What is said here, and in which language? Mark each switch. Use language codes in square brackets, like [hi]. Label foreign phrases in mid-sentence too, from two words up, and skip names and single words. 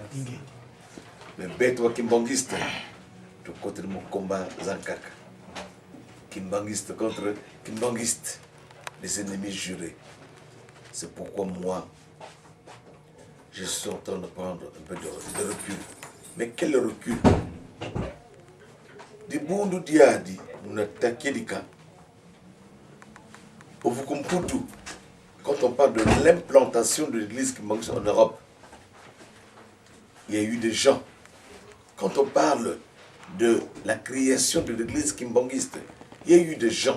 [fr] Mais Beto kimbangiste, de côté de mon combat Zankaka. Kimbangiste contre kimbangiste, les ennemis jurés. C'est pourquoi moi, je suis en train de prendre un peu de recul. Mais quel recul? [kg] Di bundu diadi, [fr] nous attaquons les cas. Pour vous comprendre, quand on parle de l'implantation de l'église kimbangiste en Europe, il y a eu des gens. Quand on parle de la création de l'église kimbangiste, il y a eu des gens.